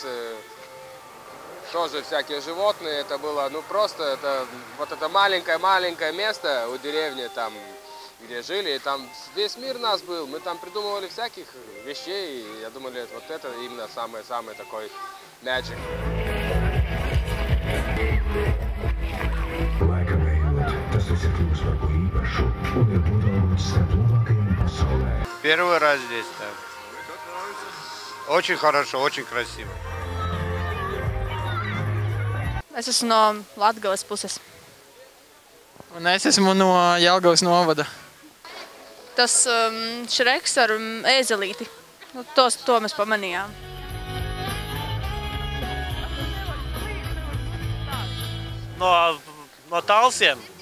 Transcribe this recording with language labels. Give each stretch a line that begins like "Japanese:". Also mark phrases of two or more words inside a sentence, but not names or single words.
Russian: Тоже всякие животные, это было, ну просто, это вот это маленькое место у деревни, там, где жили, и там весь мир нас был, мы там придумывали всяких вещей, и я думал, вот это именно самый такой magic. Первый раз здесь, да. Очень хорошо, очень красиво.
Latvian: Es esmu no Latgales puses. Un es esmu no Jelgavas novada. Tas Šreks ar ēzelīti. Nu, to mēs pamanījām. No Talsiem.